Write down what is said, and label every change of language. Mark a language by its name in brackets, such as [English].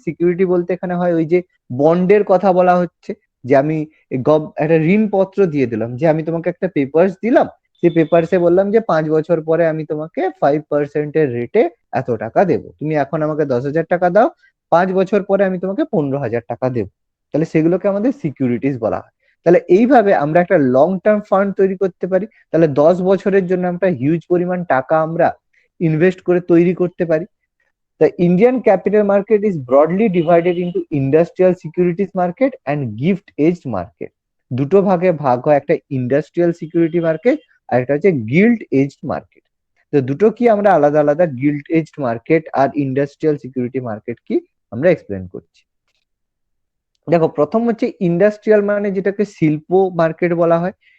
[Bangla] Security বলতে এখানে হয় ওই যে বন্ডের কথা বলা হচ্ছে, যে আমি একটা ঋণপত্র দিয়ে দিলাম, যে আমি তোমাকে একটা পেপারস দিলাম, সেই পেপারসে বললাম যে 5 বছর পরে আমি তোমাকে 5% রেটে এত টাকা দেবো, তুমি এখন আমাকে 10,000 টাকা দাও, 5 বছর পরে আমি তোমাকে 15,000 টাকা দেবো। তাহলে সেগুলোকে আমাদের সিকিউরিটিস বলা হয়। তাহলে এইভাবে আমরা একটা লং টার্ম ফান্ড তৈরি করতে পারি। তাহলে 10 বছরের জন্য আমরা হিউজ পরিমাণ টাকা আমরা ইনভেস্ট করে তৈরি করতে পারি। [English] The Indian capital market is broadly divided into industrial securities market and gift edged market. [Bangla] দুটো ভাগে ভাগ হয়, একটা ইন্ডাস্ট্রিয়াল সিকিউরিটি মার্কেট আর একটা হচ্ছে গিল্ড এজড মার্কেট। তো দুটো কি আমরা আলাদা আলাদা, গিল্ড এজড মার্কেট আর ইন্ডাস্ট্রিয়াল সিকিউরিটি মার্কেট কি আমরা এক্সপ্লেন করছি। দেখো, প্রথম হচ্ছে ইন্ডাস্ট্রিয়াল, মানে যেটাকে শিল্প মার্কেট বলা হয়।